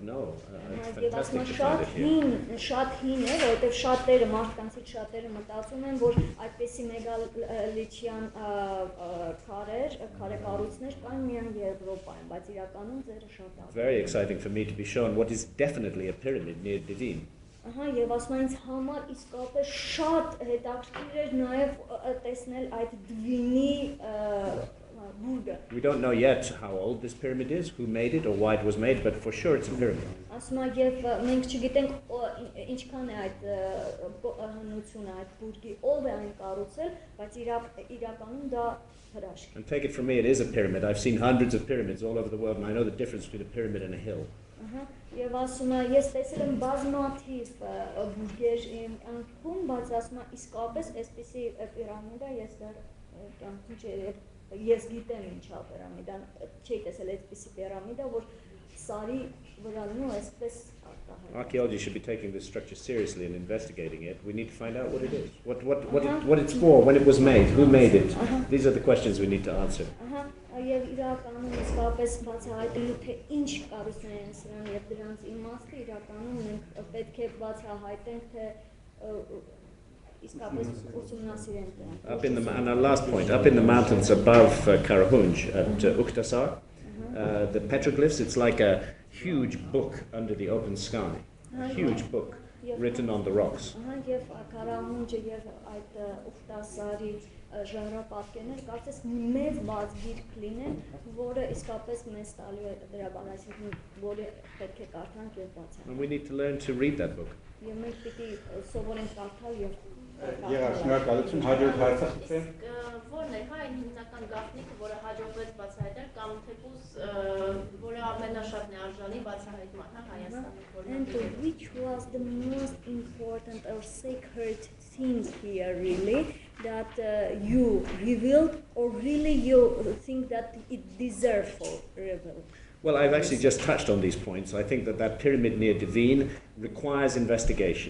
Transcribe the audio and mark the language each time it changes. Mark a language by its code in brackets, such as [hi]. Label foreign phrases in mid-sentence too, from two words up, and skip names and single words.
[en] No, it's fantastic to find it here. Very exciting for me to be shown what is definitely a pyramid near Divine. [hy] Եվ ասում ինձ համար իսկապես շատ հետաքրքիր էր նաև տեսնել այդ դվինի բուրգը. [en] We don't know yet how old this pyramid is, who made it or why it was made, but for sure it's a pyramid. [hy] Ասում եւ մենք չգիտենք ինչքան է այդ հնությունը այդ բուրգի, ով է այն կառուցել, բայց իրականում դա հրաշք. [en] And take it from me, it is a pyramid. I've seen hundreds of pyramids all over the world, and I know the difference between a pyramid and a hill. [hy] Եվ ասում եմ, ես տեսել եմ բազմաթիվ բուրգեր իմ կյանքում, բայց ասում եմ, իսկապես այսպիսի պիրամիդա ես դեռ կյանքում ես գիտեմ ինչա պիրամիդան, չի տեսել այսպիսի պիրամիդա, որ սարի վրա լինում այսպես արտահայտ. [en] Archaeology should be taking this structure seriously and investigating it. We need to find out what it is, what it's for, when it was made, who made it. These are the questions we need to answer. [hy] Եվ իրականում իսկապես բացահայտելու թե ինչ կառույցներ են սրանք եւ դրանց իմաստը իրականում մենք պետք է բացահայտենք թե իսկապես ուսումնասիրեն դրանք։ [en] Up in the, and our last point, up in the mountains above Karahunj at Uktasar, the petroglyphs, it's like a huge book under the open sky, a huge book written on the rocks. [hy] Եվ Կարահունջը եւ այդ Ուխտասարի ժանրապատկերները կարծես մեծ բաց գիրք լինեն, որը իսկապես մեզ տալու է դրա բանը, այսինքն որը պետք է կարդանք եւ բացանք։ [en] And we need to learn to read that book. [hy] Եվ մենք պիտի սովորենք կարդալ եւ Եղավ, շնորհակալություն, հաջորդ հարցը խնդրեմ։ Որն է այն հիմնական գաղտնիքը, որը հաջողվեց բացահայտել կամ թեկուզ որը ամենաշատն է արժանի բացահայտման, հա, Հայաստանում։ [en] And which was the most important or sacred thing here really that you revealed or really you think that it deserves for reveal? Well, I've actually just touched on these points. I think that pyramid near Divine requires investigation.